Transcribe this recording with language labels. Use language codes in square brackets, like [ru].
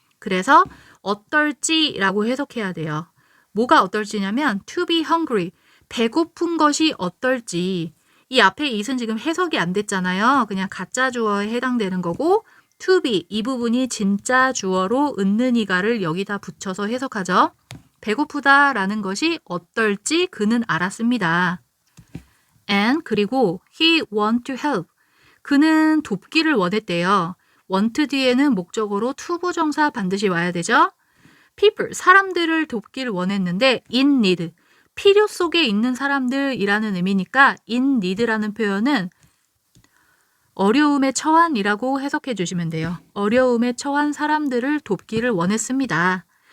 [ko] 그래서 어떨지라고 해석해야 돼요. 뭐가 어떨지냐면 [en] to be hungry, [ko] 배고픈 것이 어떨지. 이 앞에 it은 지금 해석이 안 됐잖아요. 그냥 가짜 주어에 해당되는 거고 [en] to be, [ko] 이 부분이 진짜 주어로 은는이가를 여기다 붙여서 해석하죠. 배고프다라는 것이 어떨지 그는 알았습니다. [en] And [ko] 그리고 [en] he want to help. [ko] 그는 돕기를 원했대요. want 뒤에는 목적어로 to 부정사 반드시 와야 되죠. people, 사람들을 돕기를 원했는데 [en] in need, [ko] 필요 속에 있는 사람들이라는 의미니까 in need라는 표현은 어려움에 처한이라고 해석해 주시면 돼요. 어려움에 처한 사람들을 돕기를 원했습니다.